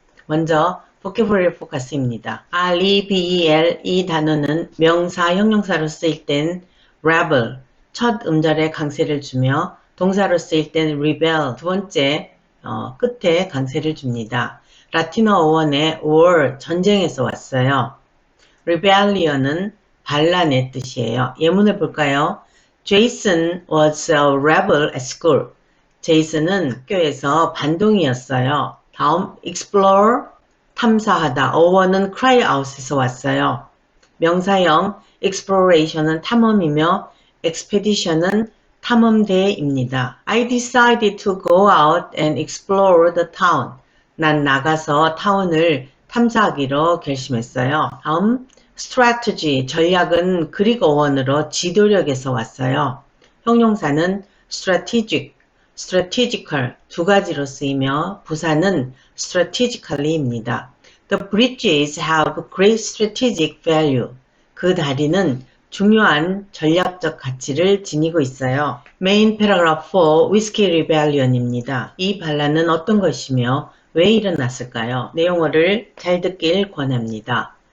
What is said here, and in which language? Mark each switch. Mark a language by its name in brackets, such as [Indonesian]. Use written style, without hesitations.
[Korean] 먼저 [English] vocabulary focus [Korean] 입니다. rebel 이 단어는 명사, 형용사로 쓰일 땐 rebel, 첫 음절에 강세를 주며 동사로 쓰일 땐 rebel, 두 번째 끝에 강세를 줍니다. 라틴어 어원의 war, 전쟁에서 왔어요. rebellion은 반란의 뜻이에요. 예문을 볼까요? [English] Jason was a rebel at school. [Korean] 제이슨은 학교에서 반동이었어요. 다음 explore, 탐사하다. 어원은 [English] cry out [Korean] 에서 왔어요. 명사형 exploration은 탐험이며 expedition은 탐험대입니다. [English] I decided to go out and explore the town. [Korean] 난 나가서 타운을 탐사하기로 결심했어요. 다음 strategy, 전략은 그릭 어원으로 지도력에서 왔어요. 형용사는 strategic, strategical 두 가지로 쓰이며 부사는 strategically입니다. [English] The bridges have great strategic value. [Korean] 그 다리는 중요한 전략적 가치를 지니고 있어요. [English] Main paragraph 4, Whiskey Rebellion입니다. [Korean] 이 반란은 어떤 것이며 왜 일어났을까요? 내용어를 잘 듣길 권합니다.